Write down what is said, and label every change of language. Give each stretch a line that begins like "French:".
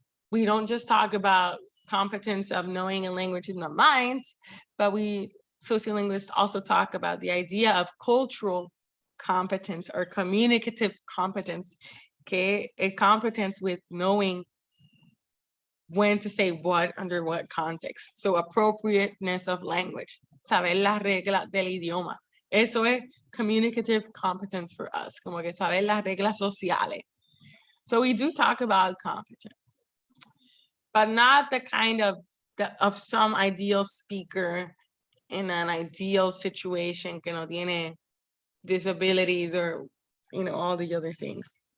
English: We don't just talk about competence of knowing a language in the mind, but sociolinguists also talk about the idea of cultural competence or communicative competence, okay? A competence with knowing when to say what under what context. So appropriateness of language,
Spanish: saber las reglas del idioma. Eso es
English: communicative competence for us,
Spanish: como que saber las reglas sociales.
English: So we do talk about competence, but not the kind of some ideal speaker in an ideal situation
Spanish: que no tiene
English: disabilities or, all the other things.